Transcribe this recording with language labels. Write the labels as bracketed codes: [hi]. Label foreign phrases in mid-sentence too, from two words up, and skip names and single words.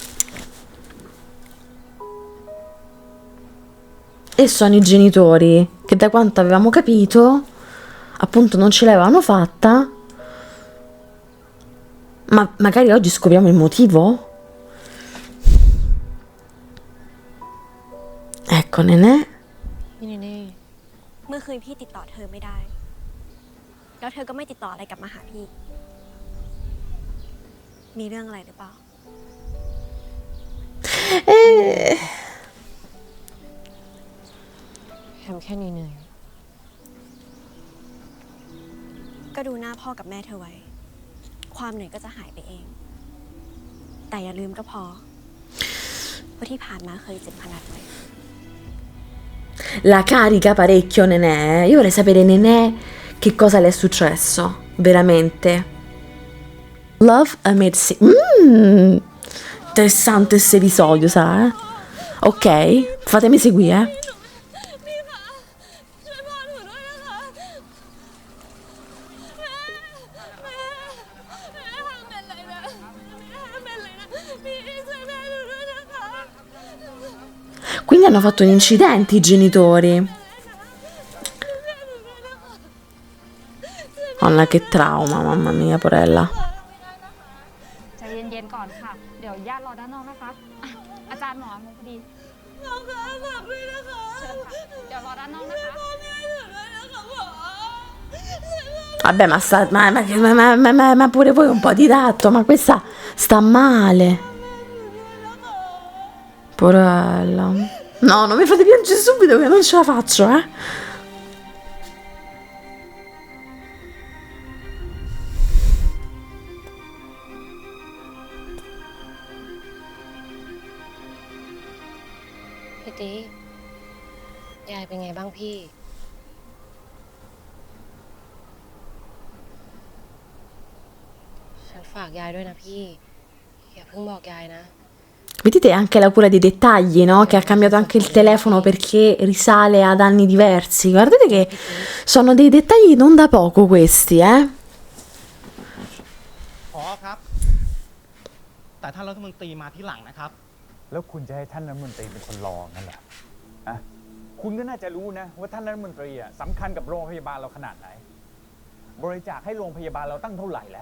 [it] E sono i genitori che, da quanto avevamo capito, appunto non ce l'avevano fatta, ma magari oggi scopriamo il motivo. Ecco Nenè. [th] พี่เนเน่เมื่อคืนพี่ติดต่อเธอไม่ได้แล้วเธอก็ไม่ติดต่ออะไรกลับมาหาพี่มีเรื่องอะไรหรือเปล่า ทำแค่เหนื่อยก็ดูหน้าพ่อกับแม่เธอไว้ความเหนื่อยก็จะหายไปเองแต่อย่าลืมก็พอว่าที่ผ่านมาเคยเจ็บขนาดไหน [it] La carica parecchio Nenè. Io vorrei sapere Nenè che cosa le è successo veramente. Love amid sea. Interessante questo episodio, sa? Ok, fatemi seguire. Quindi hanno fatto un incidente i genitori. Madonna, che trauma, mamma mia, porella. [th] ใจเย็นๆก่อนค่ะเดี๋ยวญาติรอด้านนอกนะคะอาจารย์หมอมาพอดีหมอคะฝากด้วยนะคะเชิญค่ะเดี๋ยวรอด้านนอกนะคะ [it] Vabbè, ma pure voi un po' di tatto, ma questa sta male. Porella. No, non mi fate piangere subito che non ce la faccio, eh. [th] พี่ตียายเป็นไงบ้างพี่ฉันฝากยายด้วยนะพี่อย่าเพิ่งบอกยายนะ [it] Vedete anche la cura dei dettagli, no? Che ha cambiato anche il telefono perché risale ad anni diversi. Guardate che sono dei dettagli non da poco questi, eh. [th] พอครับแต่ท่านรัฐมนตรีมาที่หลังนะครับ แล้วคุณจะให้ท่านรัฐมนตรีเป็นคนรองนั่นแหละอะคุณก็น่าจะรู้นะว่าท่านรัฐมนตรีอ่ะสำคัญกับโรงพยาบาลเราขนาดไหนบริจาคให้โรงพยาบาลเราตั้งเท่าไหร่แล้ว